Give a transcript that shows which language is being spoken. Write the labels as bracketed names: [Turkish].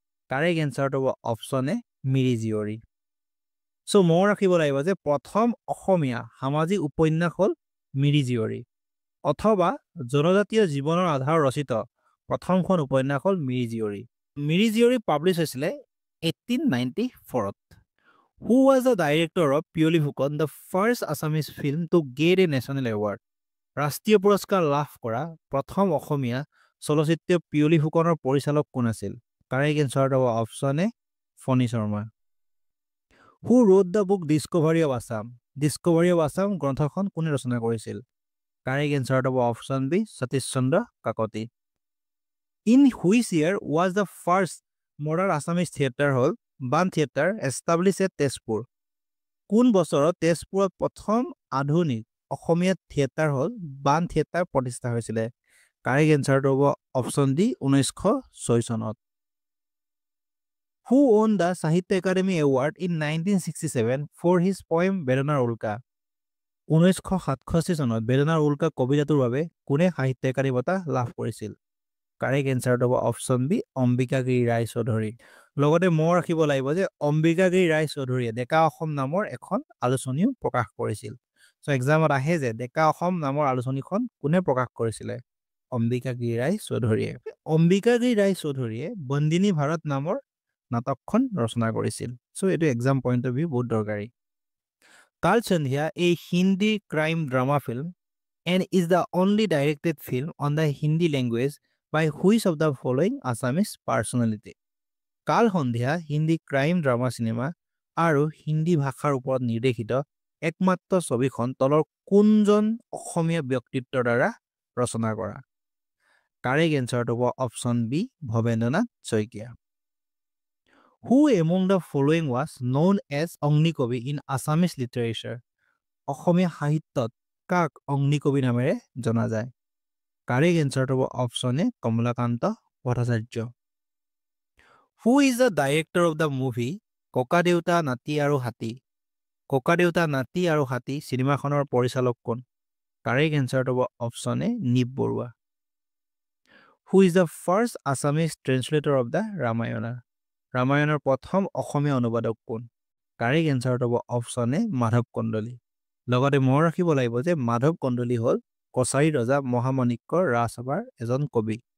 [Assamese] Correct এনচাৰটো হ'ব option A Miri Jiyori. চ' মনত ৰাখিব লাগিব যে প্ৰথম অসমীয়া সামাজিক উপন্যাস হ'ল মিৰি জীয়ৰী, অথবা জনজাতীয় জীৱনৰ আধাৰত ৰচিত প্ৰথমখন উপন্যাস হ'ল মিৰি জীয়ৰী। মিৰি জীয়ৰী পাব্লিছ হৈছিলে 1894ত। [English] Who was the director of Piyoli Phukan, the first Assamese film to get a national award? [Assamese] ৰাষ্ট্ৰীয় পুৰস্কাৰ লাভ কৰা প্ৰথম অসমীয়া চলচ্চিত্ৰ পিয়লি ফুকনৰ পৰিচালক কোন আছিল? কাৰেক্ট এনচাৰটো হ'ব option A Phani Sharma. [English] Who wrote the book Discovery of Assam? [Assamese] Discovery of Assam গ্ৰন্থখন কোনে ৰচনা কৰিছিল? কাৰেক্ট এনচাৰটো হ'ব option B Satish Chandra Kakati. [English] In which year was the first modern Assamese theatre hall, Baan theatre, established at Tezpur? [Assamese] কোন বছৰত তেজপুৰত প্ৰথম আধুনিক অসমীয়া থিয়েটাৰ হল বাণ থিয়েটাৰ প্ৰতিষ্ঠা হৈছিলে? কাৰেক্ট এনচাৰটো হ'ব অপশ্যন ডি 1906 চনত। [English] Who won the Sahitya Academy Award in 1967 for his poem বেদনাৰ উল্কা? [Assamese] 1967 চনত বেদনাৰ উল্কা কবিতাটোৰ বাবে কোনে সাহিত্য একাডেমী বঁটা লাভ কৰিছিল? কাৰেক্ট এনচাৰটো হ'ব অপশ্যন বি অম্বিকাগিৰি ৰায় চৌধুৰী। লগতে মনত ৰাখিব লাগিব যে অম্বিকাগিৰি ৰায় চৌধুৰীয়ে ডেকা অসম নামৰ এখন আলোচনীও প্ৰকাশ কৰিছিল। চ' এক্সামত আহে যে ডেকা অসম নামৰ আলোচনীখন কোনে প্ৰকাশ কৰিছিলে? অম্বিকাগিৰি ৰায় চৌধুৰীয়ে। অম্বিকাগিৰি ৰায় চৌধুৰীয়ে বন্দিনী ভাৰত নামৰ নাটকখন ৰচনা কৰিছিল। চ' এইটো এক্সাম [English] point of view [Assamese] বহুত দৰকাৰী। [English] কাল সন্ধিয়া a Hindi crime drama film and is the only directed film on the Hindi language by which of the following Assamese personality? [Assamese] কাল সন্ধিয়া হিন্দী ক্ৰাইম ড্ৰামা চিনেমা আৰু হিন্দী ভাষাৰ ওপৰত নিৰ্দেশিত একমাত্ৰ ছবিখন তলৰ কোনজন অসমীয়া ব্যক্তিত্বৰ দ্বাৰা ৰচনা কৰা? কাৰেক্ট এনচাৰটো হ'ব option B Bhabendranath Saikia. [English] Who among the following was known as অগ্নিকবি in Assamese literature? [Assamese] অসমীয়া সাহিত্যত কাক অগ্নিকবি নামেৰে জনা যায়? কাৰেক্ট এনচাৰটো হ'ব option A Kamalakanta Bhattacharya. [English] Who is the director of the movie ককাদেউতা নাতি আৰু হাতী? [Assamese] ককাদেউতা নাতি আৰু হাতী চিনেমাখনৰ পৰিচালক কোন? কাৰেক্ট এনচাৰটো হ'ব option A Nip Barua. [English] Who is the first Assamese translator of the Ramayana? [Assamese] ৰামায়ণৰ প্ৰথম অসমীয়া অনুবাদক কোন? কাৰেক্ট এনচাৰটো হ'ব অপশ্যন এ মাধৱ কন্দলী। লগতে মনত ৰাখিব লাগিব যে মাধৱ কন্দলী হ'ল কছাৰী ৰজা মহামাণিক্যৰ ৰাজসভাৰ এজন কবি।